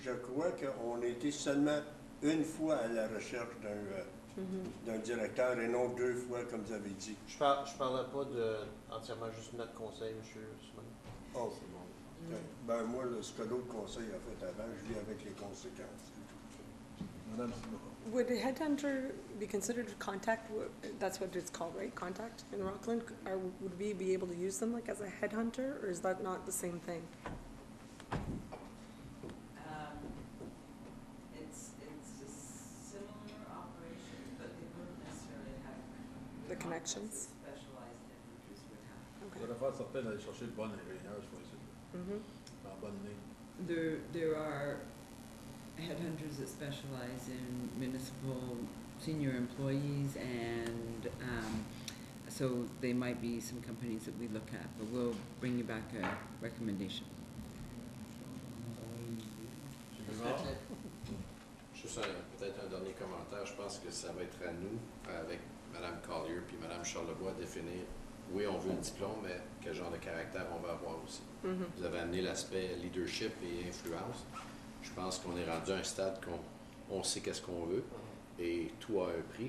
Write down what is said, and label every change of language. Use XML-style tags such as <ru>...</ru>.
<fr>Je crois qu'on a été seulement une fois à la recherche d'un directeur et non 2 fois, comme vous avez dit. Je parlais pas entièrement juste de notre conseil, M. Simon. Oh, c'est bon. Ben, moi, ce que l'autre conseil a fait avant, je vis avec les conséquences. Madame Simon.</fr> <en>Would a headhunter be considered contact? That's what it's called, right? Contact in Rockland? Or would we be able to use them like as a headhunter, or is that not the same thing? It's a similar operation, but they wouldn't necessarily have The connections? specialized headhunters would have.</en> <fr>Vous allez faire certain d'aller chercher le bon ingénieur, je pense. En bonne ligne.</fr> <en>There are headhunters that specialize in municipal senior employees, and so they might be some companies that we look at, but we'll bring you back a recommendation.</en> <fr>Juste peut-être un dernier commentaire. Je pense que ça va être à nous, avec Mme Collier puis Mme Charlebois, de définir, oui, on veut le diplôme, mais quel genre de caractère on veut avoir aussi. Vous avez amené l'aspect leadership et influence. Je pense qu'on est rendu à un stade qu'on sait qu'est-ce qu'on veut et tout a un prix.</fr>